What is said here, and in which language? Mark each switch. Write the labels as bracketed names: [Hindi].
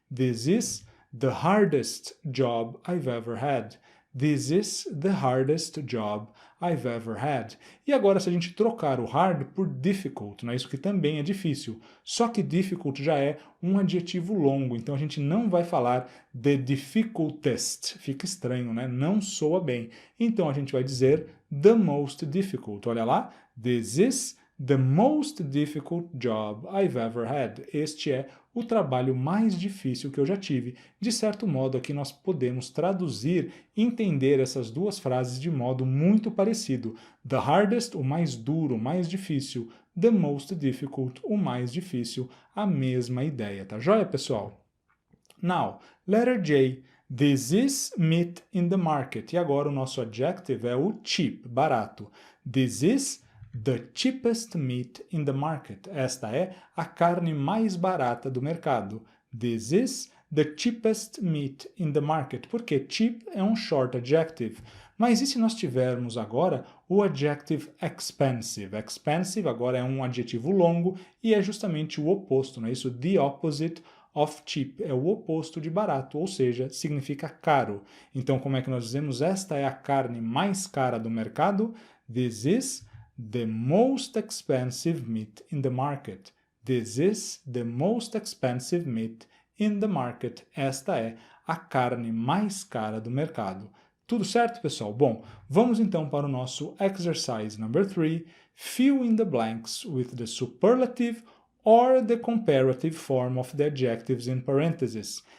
[English] This is the hardest job I've ever had. This is the hardest job I've ever had. [Portuguese] E agora, se a gente trocar o hard por difficult, né, isso que também é difícil, só que difficult já é um adjetivo longo, então a gente não vai falar [English] the difficultest, [Portuguese] fica estranho, né? Não soa bem. Então a gente vai dizer [English] the most difficult. [Portuguese] Olha lá, [English] this is the most difficult job I've ever had. [Portuguese] Este é o trabalho mais difícil que eu já tive. De certo modo, aqui nós podemos traduzir e entender essas duas frases de modo muito parecido. [English] The hardest, [Portuguese] o mais duro, o mais difícil. [English] The most difficult, [Portuguese] o mais difícil. A mesma ideia, tá joia, pessoal? [English] Now, letter J. This is meat in the market. [Portuguese] E agora o nosso adjective é o cheap, barato. [English] This is the cheapest meat in the market. [Portuguese] Esta é a carne mais barata do mercado. [English] This is the cheapest meat in the market. [Portuguese] Porque cheap é um [English] short adjective. [Portuguese] Mas e se nós tivermos agora o adjective expensive? Expensive agora é um adjetivo longo e é justamente o oposto, não é isso? [English] The opposite of cheap, [Portuguese] é o oposto de barato, ou seja, significa caro. Então, como é que nós dizemos? Esta é a carne mais cara do mercado. [English] This is the most expensive meat in the market. This is the most expensive meat in the market. [Portuguese] Esta é a carne mais cara do mercado. Tudo certo, pessoal? Bom, vamos então para o nosso [English] exercise number 3. Fill in the blanks with the superlative or the comparative form of the adjectives in parentheses.